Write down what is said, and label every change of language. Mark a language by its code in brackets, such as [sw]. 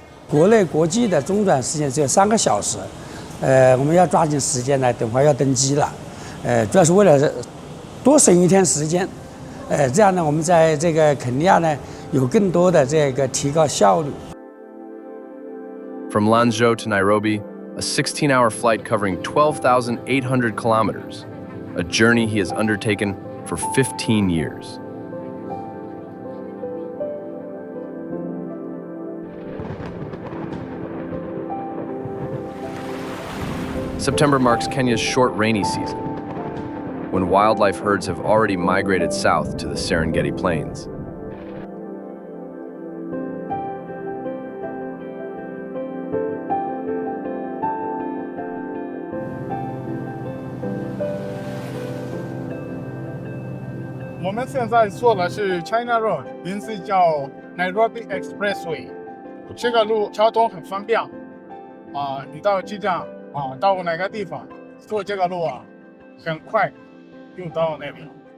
[zh] 国内国际的中转时间只有3个小时，我们要抓紧时间来，等会儿要登机了，主要是为了多省一天时间，这样呢，我们在这个肯尼亚呢有更多的这个提高效率。 [en] From Lanzhou to Nairobi, a 16-hour flight covering 12,800 kilometers, a journey he has undertaken for 15 years. September marks Kenya's short rainy season, when wildlife herds have already migrated south to the Serengeti Plains. [zh] We 们现在做的是 China Road， 名字叫 Nairobi Expressway。这个路交通很方便，你到机场到哪个地方坐这个路很快就到那边。